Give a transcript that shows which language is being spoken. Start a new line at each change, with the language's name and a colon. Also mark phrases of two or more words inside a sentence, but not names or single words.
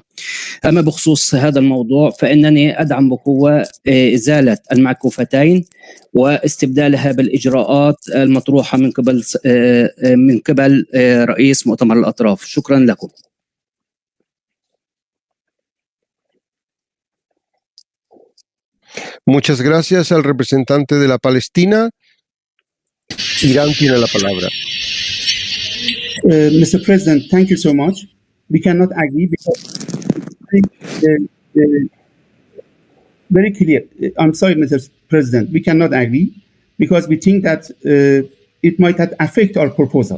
Arabic: أما بخصوص هذا الموضوع فإنني أدعم بقوة إزالة المعكوفتين واستبدالها بالإجراءات المطروحة من قبل رئيس مؤتمر الأطراف. شكرا لكم.
Spanish: Muchas gracias al representante de la Palestina. Irán tiene la palabra.
English: Mr. President, thank you so much. We cannot agree because very clear. I'm sorry, Mr. President, we cannot agree because we think that it might affect our proposal.